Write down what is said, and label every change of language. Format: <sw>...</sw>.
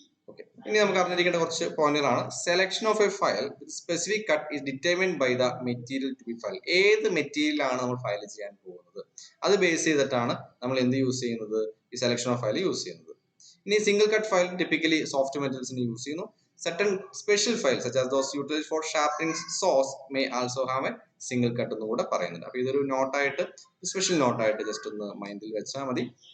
<ml>Okay, ഇനി നമുക്ക് അറിഞ്ഞിരിക്കേണ്ട കുറച്ച് പോയിന്റുകളാണ്.</ml> <en>Selection of a file with specific cut is determined by the material to be file.</en> <ml>ഏത് മെറ്റീരിയലാണ് നമ്മൾ ഫയൽ ചെയ്യാൻ പോകുന്നത് അത് ബേസ് ചെയ്തിട്ടാണ് നമ്മൾ എന്ത് യൂസ് ചെയ്യുന്നത്, ഈ സെലക്ഷൻ ഓഫ് ഫയൽ യൂസ് ചെയ്യുന്നത്. ഇനി single cut file typically soft മെറ്റൽസിന് use ചെയ്യുന്നു.</ml> <en>Certain special files such as those utilized for sharpening saws may also have a single cut</en> <ml>എന്ന് കൂടെ പറയുന്നുണ്ട്. അപ്പൊ ഇതൊരു നോട്ടായിട്ട്, സ്പെഷ്യൽ നോട്ടായിട്ട് ജസ്റ്റ് ഒന്ന് മൈൻഡിൽ വെച്ചാൽ മതി.</ml>